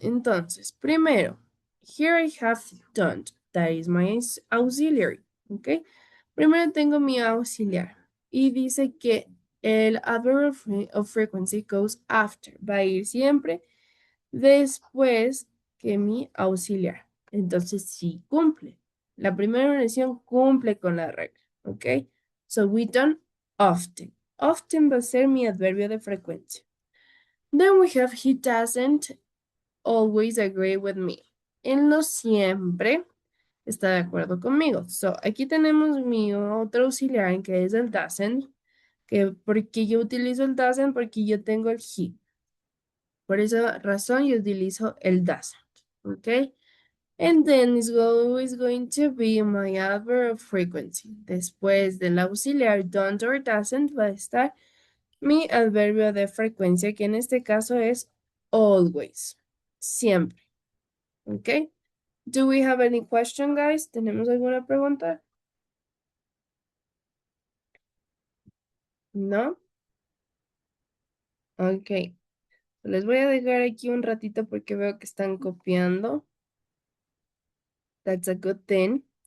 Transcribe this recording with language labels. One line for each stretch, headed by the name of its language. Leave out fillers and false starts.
Spanish: Entonces, primero,
English: here I have don't. That is my auxiliary. ¿Ok?
Spanish: Primero tengo mi auxiliar. Y dice que el adverb of frequency
English: goes after.
Spanish: Va a ir siempre después que mi auxiliar. Entonces, sí cumple. La primera oración cumple con la regla. ¿Ok?
English: So, we don't often.
Spanish: Often va a ser mi adverbio de frecuencia.
English: Then we have he doesn't always agree with me.
Spanish: Él no siempre está de acuerdo conmigo. So, aquí tenemos mi otro auxiliar que es el doesn't. Que porque yo utilizo el doesn't porque yo tengo el he. Por esa razón yo utilizo el doesn't. ¿Ok?
English: And then it's always going to be my adverb of frequency.
Spanish: Después del auxiliar don't or doesn't va a estar mi adverbio de frecuencia, que en este caso es always. Siempre. ¿Ok?
English: Do we have any question, guys?
Spanish: ¿Tenemos alguna pregunta? ¿No? Ok. Les voy a dejar aquí un ratito porque veo que están copiando.
English: That's a good thing.